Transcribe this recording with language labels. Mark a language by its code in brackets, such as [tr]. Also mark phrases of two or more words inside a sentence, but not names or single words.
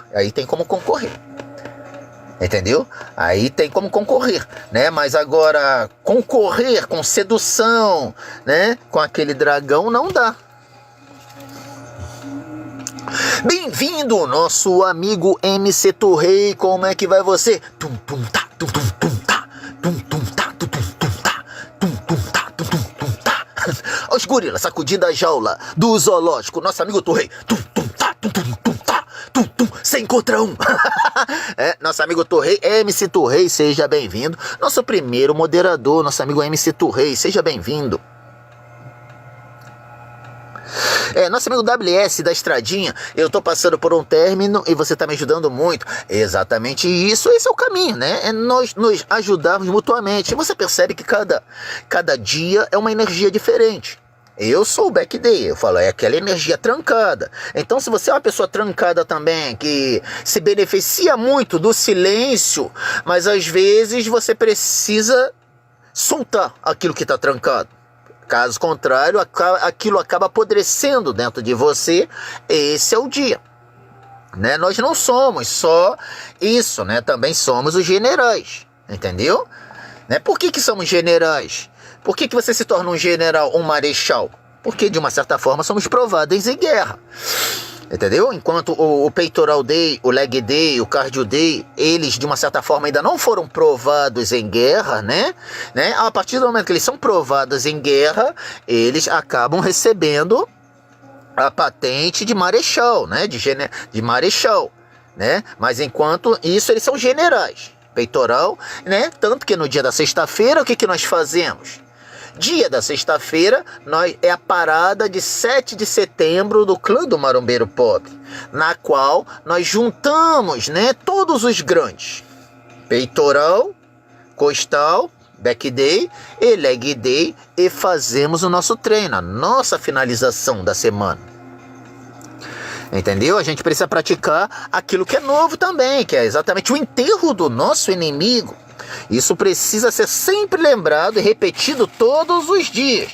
[pt] Aí tem como concorrer. Entendeu? Aí tem como concorrer, né? Mas agora, concorrer com sedução, né? Com aquele dragão não dá. Bem-vindo, nosso amigo MC Torrei, como é que vai você? Tum tum tá, tum tum tum tá, tum tum tá, tum tum tum tá, tum tum tá, tum tum tum tá. Os gorilas sacudindo a jaula do zoológico, nosso amigo Torrei, tum tum tá, tum tum tum tá, tum tum, sem encontrão. Nosso amigo Torrei, MC Torrei, seja bem-vindo. Nosso primeiro moderador, nosso amigo MC Torrei, seja bem-vindo. Nosso amigo WS da Estradinha, eu tô passando por um término e você tá me ajudando muito. Exatamente isso, esse é o caminho, né? É nós nos ajudarmos mutuamente. E você percebe que cada dia é uma energia diferente. Eu sou o [en] back day, [pt] eu falo, é aquela energia trancada. Então, se você é uma pessoa trancada também, que se beneficia muito do silêncio, mas às vezes você precisa soltar aquilo que está trancado. Caso contrário, aquilo acaba apodrecendo dentro de você. Esse é o dia. Né? Nós não somos só isso, né? Também somos os generais, entendeu? Né? Por que somos generais? Por que você se torna um general, um marechal? Porque, de uma certa forma, somos provados em guerra. Entendeu? Enquanto o peitoral day, o [en] leg day, [pt] o [en] cardio day, [pt] eles, de uma certa forma, ainda não foram provados em guerra, né? A partir do momento que eles são provados em guerra, eles acabam recebendo a patente de marechal, né? De marechal, né? Mas, enquanto isso, eles são generais. Peitoral, né? Tanto que no dia da sexta-feira, o que nós fazemos? Dia da sexta-feira é a parada de 7 de setembro do clã do Marombeiro Pobre, na qual nós juntamos, né, todos os grandes. Peitoral, costal, [en] back day [pt] e [en] leg day, [pt] e fazemos o nosso treino, a nossa finalização da semana. Entendeu? A gente precisa praticar aquilo que é novo também, que é exatamente o enterro do nosso inimigo. Isso precisa ser sempre lembrado e repetido todos os dias.